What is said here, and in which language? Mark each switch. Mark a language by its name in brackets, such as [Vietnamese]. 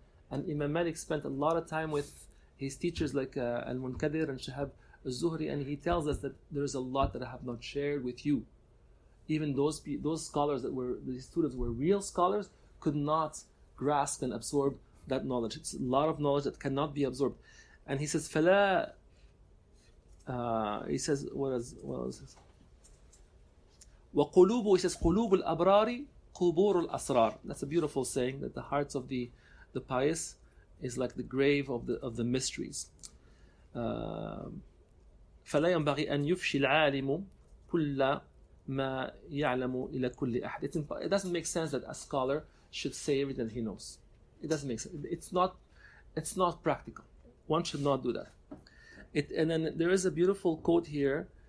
[English] And Imam Malik spent a lot of time with his teachers like Al-Munkadir and Shahab Al-Zuhri, and he tells us that there's a lot that I have not shared with you. Even those scholars the students were real scholars, could not grasp and absorb that knowledge. It's a lot of knowledge that cannot be absorbed. And he says, فلا he says, what is this? [Arabic] وقلوب, [English] he says, [Arabic] قلوب الأبرار قبور الأسرار. [English] That's a beautiful saying, that the hearts of the pious is like the grave of the mysteries. [Arabic] فلا ينبغي أن يفشي العالم كل ما يعلم إلى كل أحد. [English] It doesn't make sense that a scholar should say everything he knows. It doesn't make sense. It's not practical. One should not do that. And then there is a beautiful quote here.